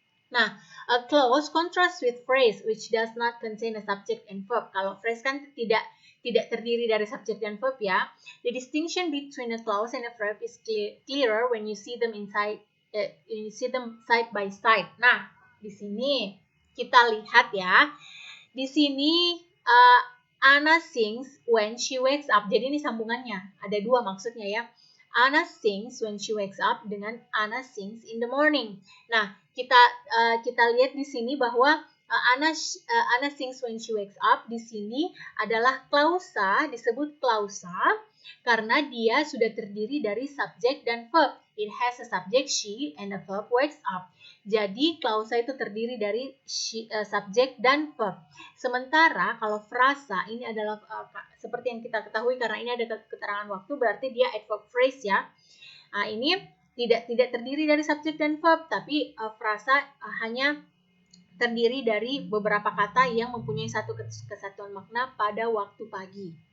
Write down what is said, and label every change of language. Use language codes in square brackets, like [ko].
[en] Nah, a clause contrasts with phrase which does not contain a subject and verb. [id] Kalau phrase kan tidak terdiri dari subjek dan verb ya. [en] The distinction between a clause and a verb is clearer when you see them side by side. [id] Nah, di sini kita lihat ya. Di sini [en] Anna sings when she wakes up. [id] Jadi ini sambungannya. Ada dua maksudnya ya. [en] Anna sings when she wakes up [id] dengan [en] Anna sings in the morning. [id] Nah, kita lihat di sini bahwa [en] Anna sings when she wakes up [id] di sini adalah klausa, disebut klausa karena dia sudah terdiri dari subjek dan verb. [en] It has a subject she and a verb wakes up. [id] Jadi klausa itu terdiri dari subjek dan verb. Sementara kalau frasa ini adalah seperti yang kita ketahui karena ini ada keterangan waktu berarti dia adverb phrase ya. Ini tidak terdiri dari subjek dan verb, tapi frasa hanya terdiri dari beberapa kata yang mempunyai satu kesatuan makna pada waktu pagi.